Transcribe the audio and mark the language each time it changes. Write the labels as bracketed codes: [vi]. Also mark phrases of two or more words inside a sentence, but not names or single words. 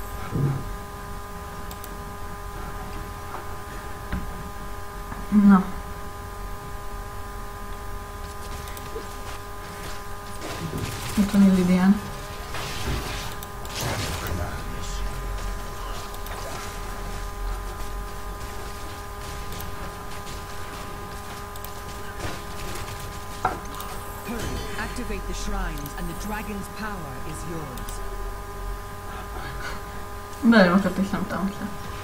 [hu] Na. Itt van Illidian. [en] Activate the shrines and the dragon's power is yours. [hu] Belemakadt és nem támadt le.